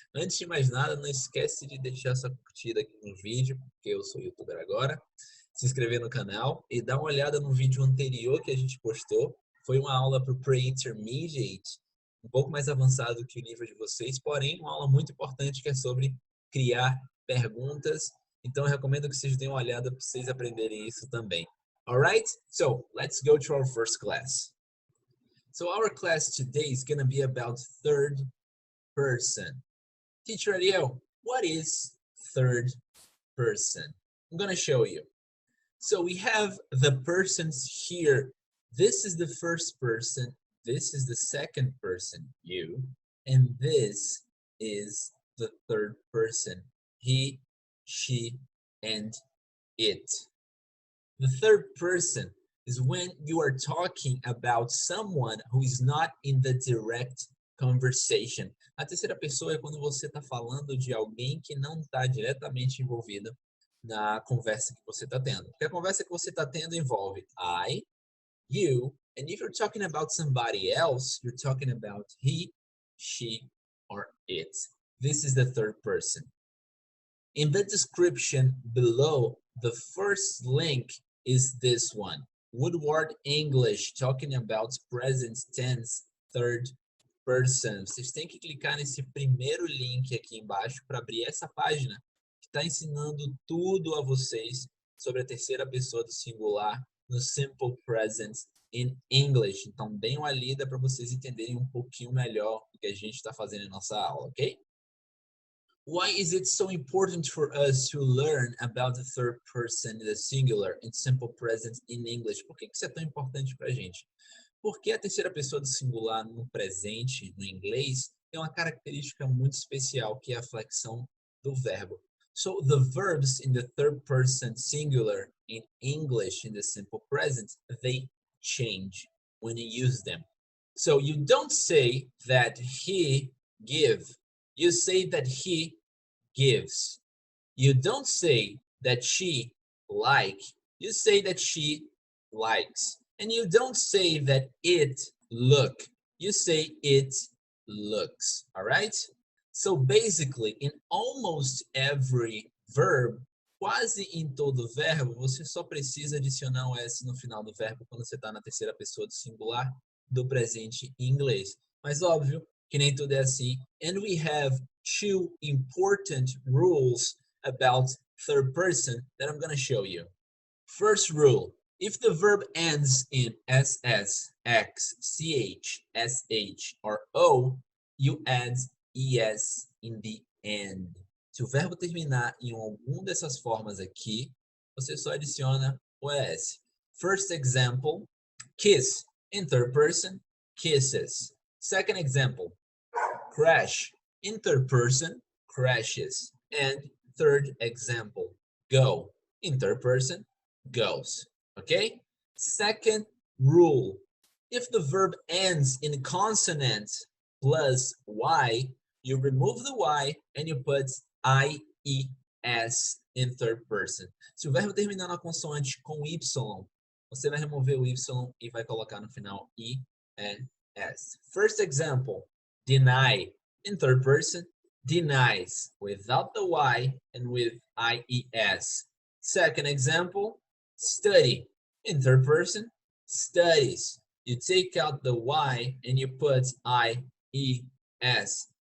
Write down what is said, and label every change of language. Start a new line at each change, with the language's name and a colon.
Portuguese: Antes de mais nada, não esquece de deixar sua curtida aqui no vídeo, porque eu sou youtuber agora, se inscrever no canal e dar uma olhada no vídeo anterior que a gente postou. Foi uma aula para o Pre-Intermediate, um pouco mais avançado que o nível de vocês, porém uma aula muito importante que é sobre criar perguntas. Então eu recomendo que vocês deem uma olhada para vocês aprenderem isso também.
English: Alright, so let's go to our first class. So our class today is going to be about third person. Teacher Ariel, what is third person? I'm going to show you. So we have the persons here. This is the first person. This is the second person, you. And this is the third person, he, she, and it. The third person is when you are talking about someone who is not in the direct conversation.
Portuguese: A terceira pessoa é quando você está falando de alguém que não está diretamente envolvido na conversa que você está tendo. Porque a conversa que você está tendo envolve
English: I, you, and if you're talking about somebody else, you're talking about he, she, or it. This is the third person. In the description below, the first link is this one. Woodward English, talking about present tense, third person.
Portuguese: Vocês têm que clicar nesse primeiro link aqui embaixo para abrir essa página que está ensinando tudo a vocês sobre a terceira pessoa do singular no Simple Present
English: in English.
Portuguese: Então, deem uma lida para vocês entenderem um pouquinho melhor o que a gente está fazendo em nossa aula, ok?
English: Why is it so important for us to learn about the third person, the singular, and simple present in English?
Portuguese: Por que isso é tão importante para a gente? Porque a terceira pessoa do singular no presente, no inglês, tem uma característica muito especial, que é a flexão do verbo.
English: So the verbs in the third person singular in English, in the simple present, they change when you use them. So you don't say that he give. You say that he gives. You don't say that she like. You say that she likes. And you don't say that it look. You say it looks. All right? So basically, in almost every verb,
Portuguese: quase em todo verbo, você só precisa adicionar o S no final do verbo quando você está na terceira pessoa do singular do presente em inglês. Mas óbvio que nem tudo é assim.
English: And we have two important rules about third person that I'm going to show you. First rule, if the verb ends in SS, X, CH, SH, or O, you add ES in the end.
Portuguese: Se o verbo terminar em alguma dessas formas aqui, você só adiciona o ES.
English: First example, kiss. In third person, kisses. Second example, crash. In third person, crashes. And third example, go. In third person, goes. Okay? Second rule, if the verb ends in consonant plus Y, you remove the Y and you put IES in third person.
Portuguese: Se o verbo terminar na consoante com Y, você vai remover o Y e vai colocar no final IES.
English: First example, deny. In third person, denies without the Y and with IES. Second example, study. In third person, studies. You take out the Y and you put IES.